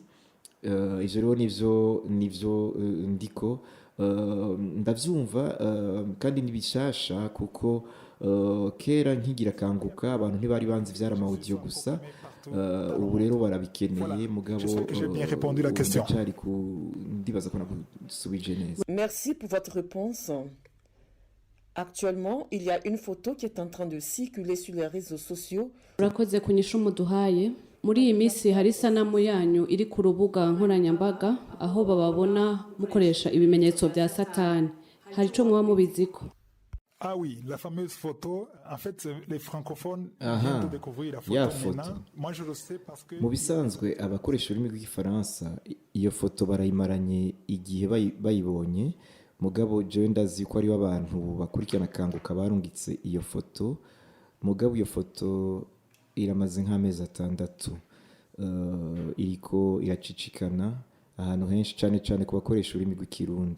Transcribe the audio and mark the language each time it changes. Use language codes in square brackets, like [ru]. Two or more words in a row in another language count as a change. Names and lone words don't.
[rn] Ivyo rero nivyo ndiko ndavyumva, kandi nibishasha kuko kera nkigira kanguka abantu ntibari banzi vyara audio gusa. Ubu rero barabikeneye mugabo cyari ndibaza ko nagusubije neza. [fr] Merci pour votre réponse. Actuellement, il y a une photo qui est en train de circuler sur les réseaux sociaux. [rn] Urakoze kunyisha umuduhaye. Muri iyi minsi hari sanamu yanyu iri ku rubuga nkoranyambaga aho bababona mukoresha ibimenyetso bya Satani. Hari ico mwa mubiziko? [fr] Ah oui, la fameuse photo. En fait, les francophones viennent de découvrir la photo maintenant. Moi, je le sais parce que [rn] mu bisanzwe abakoresha ururimi rw'igifaransa iyo foto barayimaranye igihe bayibonye, mugabo jewe ndazi ko ari abantu bakurikirana kanguka barungitse iyo foto. Mugabo iyo foto iramaze nk'amezi 6 iriko iracicikana ahantu henshi, cyane ku bakoresha ururimi rw'ikirundi.